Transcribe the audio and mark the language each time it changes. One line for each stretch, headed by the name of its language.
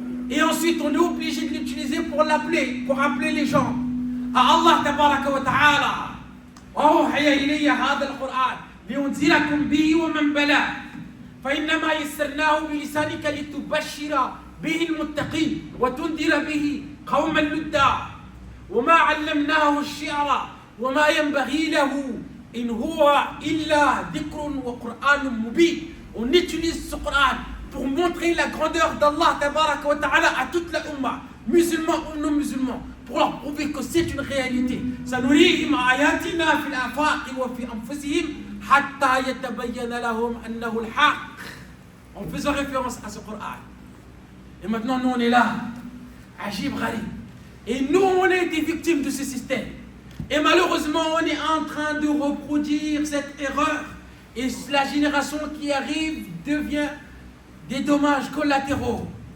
French: Et ensuite, on est obligé de l'utiliser pour l'appeler, pour appeler les gens à Allah tabaraka wa ta'ala.
Arabic: وأوحي إلي هذا القرآن لأنذركم به ومن بلغ فإنما يسرناه بلسانك لتبشر به المتقين وتنذر به قوما لدا وما علمناه الشعر وما ينبغي له إن هو إلا ذكر وقرآن مبين.
French: On utilise ce Coran pour montrer la grandeur d'Allah tabaraka wa ta'ala à toute la Ummah, musulmans ou non musulmans, pour leur prouver que c'est une réalité.
Arabic: سنريهم آياتنا في الآفاق وفي أنفسهم حتى يتبين لهم أنه الحق.
French: En faisant référence à ce Coran. Et maintenant, nous, on est là. Ajib Gharib. Et nous, on a été victimes de ce système. Et malheureusement, on est en train de reproduire cette erreur. Et la génération qui arrive devient des dommages collatéraux.